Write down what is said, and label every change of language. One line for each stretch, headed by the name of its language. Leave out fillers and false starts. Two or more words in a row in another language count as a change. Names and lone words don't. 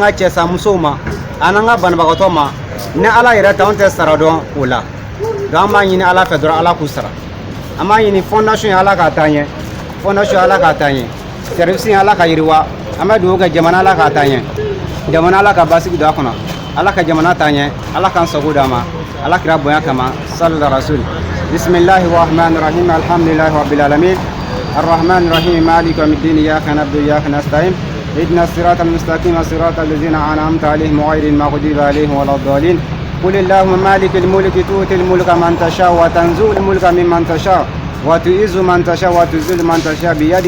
Bambara: ka cɛsamusow ma an n'an ka banabagatɔ ma ni ala yɛrɛ t'anw tɛ sara dɔn o la donc an b'a ɲini ala fɛ dɔrɔn ala k'u sara an b'a ɲini fondation ye ala k'a taa ɲɛ fondation ala k'a taa ɲɛ service ye ala ka yiriwa an bɛ dugawu kɛ jamana ala k'a taa ɲɛ jamana ala ka basigi don a kɔnɔ ala ka jamana taa ɲɛ ala k'an sago d'a ma ala kira bonya kama
Arabic: صلى الله رسول بسم الله الرحمن الرحيم الحمد لله رب العالمين الرحمن الرحيم مالك يوم الدين إياك نعبد وإياك نستعين اهدنا الصراط المستقيم صراط الذين أنعمت عليهم غير المغضوب عليهم ولا الضالين قل اللهم مالك الملك تؤتي الملك من تشاء وتنزل الملك ممن تشاء وتعز من تشاء وتذل من تشاء بيدك